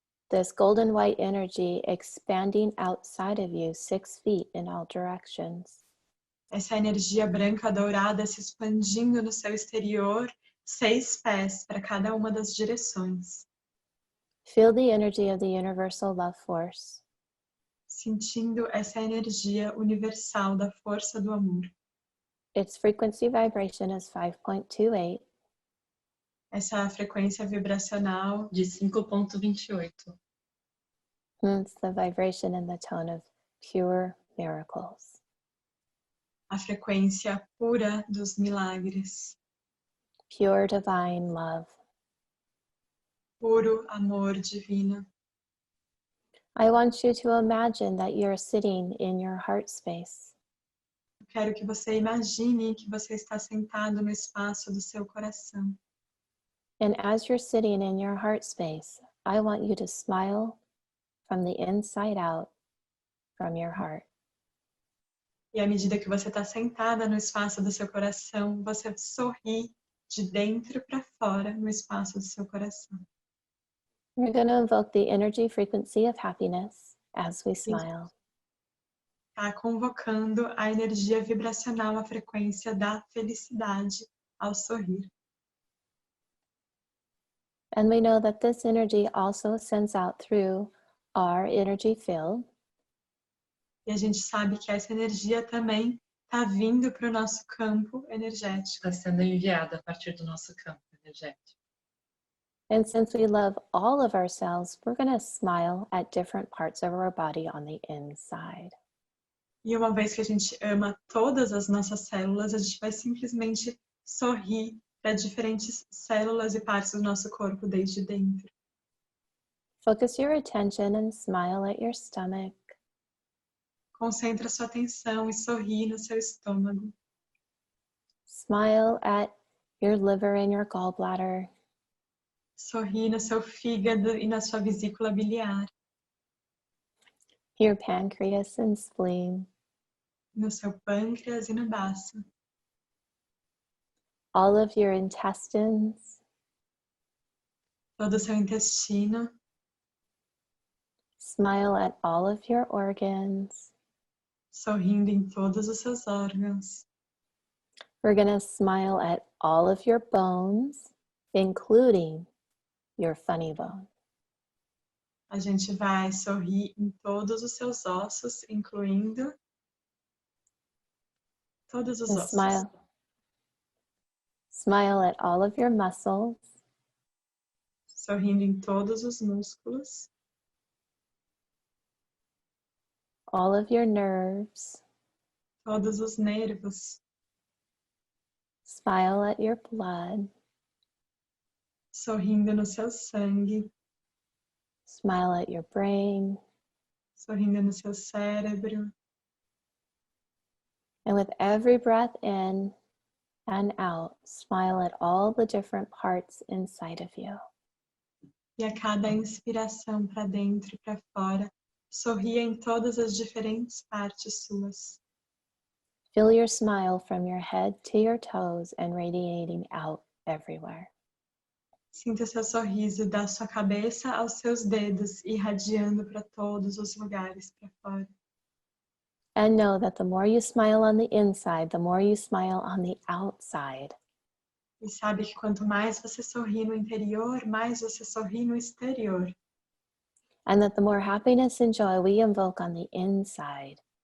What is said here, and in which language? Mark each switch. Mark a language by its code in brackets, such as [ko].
[en] This golden white energy expanding outside of you 6 feet in all directions. [pt] essa energia branca dourada se expandindo no seu exterior, 6 pés para cada uma das direções. [en] Feel the energy of the universal love force. [pt] Sentindo essa energia universal da força do amor. [en] Its frequency vibration is 5.28. [pt] Essa frequência vibracional de 5.28. [en] It's the vibration in the tone of pure miracles. [pt] a frequência pura dos milagres. [en] Pure divine love. [pt] Puro amor divino. [en] I want you to imagine that you're sitting in your heart space. [pt] Eu quero que você imagine que você está sentado no espaço do seu coração. [en] And as you're sitting in your heart space, I want you to smile from the inside out from your heart. [pt] E à medida que você está sentada no espaço do seu coração, você sorri de dentro para fora no espaço do seu coração. [en] We're going to invoke the energy frequency of happiness as we smile. [pt] Está convocando a energia vibracional, a frequência da felicidade ao sorrir. [en] And we know that this energy also sends out through our energy field. [pt] E a gente sabe que essa energia também está vindo para o nosso campo energético. Está sendo enviada a partir do nosso campo energético. [en] And since we love all of ourselves, we're going to smile at different parts of our body on the inside. [pt] E uma vez que a gente ama todas as nossas células, a gente vai simplesmente sorrir para diferentes células e partes do nosso corpo desde dentro. [en] Focus your attention and smile at your stomach. [pt] Concentra sua atenção e sorri no seu estômago. [en] Smile at your liver and your gallbladder, [pt] Sorri no seu fígado e na sua vesícula biliar, [en] your pancreas and spleen, [pt] no seu pâncreas e no baço, [en] all of your intestines, [pt] todo o seu intestino. [en] smile at all of your organs. [pt] Sorrindo em todos os seus órgãos. [en] We're going to smile at all of your bones, including your funny bone. [pt] A gente vai sorrir em todos os seus ossos, incluindo todos os [en] And [pt] ossos. [en] smile at all of your muscles, [pt] Sorrindo em todos os músculos, [en] all of your nerves. [pt] todos os nervos. [en] Smile at your blood. [pt] Sorrindo no seu sangue, [en] Smile at your brain. [pt] sorrindo no seu cérebro. [en] And with every breath in and out, smile at all the different parts inside of you. [pt] E a cada inspiração para dentro e para fora, sorria em todas as diferentes partes suas. [en] Feel your smile from your head to your toes and radiating out everywhere. [pt] Sinta seu sorriso da sua cabeça aos seus dedos, irradiando para todos os lugares para fora. [en] And know that the more you smile on the inside, the more you smile on the outside. [pt] E sabe que quanto mais você sorri no interior, mais você sorri no exterior. [en] And that the more happiness and joy we invoke on the inside,